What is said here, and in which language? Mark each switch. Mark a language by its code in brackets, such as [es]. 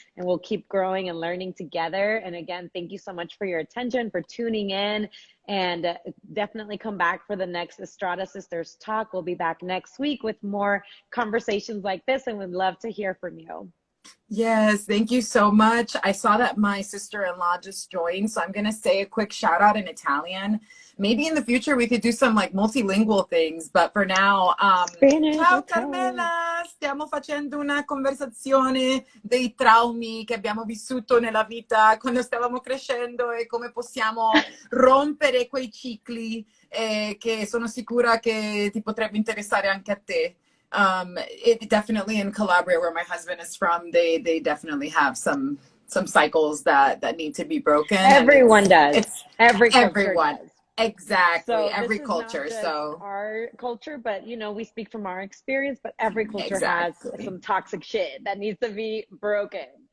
[en] And we'll keep growing and learning together. And again, thank you so much for your attention, for tuning in, and definitely come back for the next Estrada Sisters Talk. We'll be back next week with more conversations like this, and we'd love to hear from you. Yes, thank you so much. I saw that my sister-in-law just joined, so I'm going to say a quick shout out in Italian. Maybe in the future we could do some like multilingual things, but for now, Spanish, [it] ciao [en] okay. [it] Carmela, stiamo facendo una conversazione dei traumi che abbiamo vissuto nella vita quando stavamo crescendo e come possiamo rompere quei cicli che sono sicura che ti potrebbe interessare anche a te. [en] It definitely in Calabria, where my husband is from, they definitely have some cycles that need to be broken. Everyone does. It's Everyone does. Exactly. So every this is culture. Not just so our culture, but we speak from our experience, but every culture has some toxic shit that needs to be broken.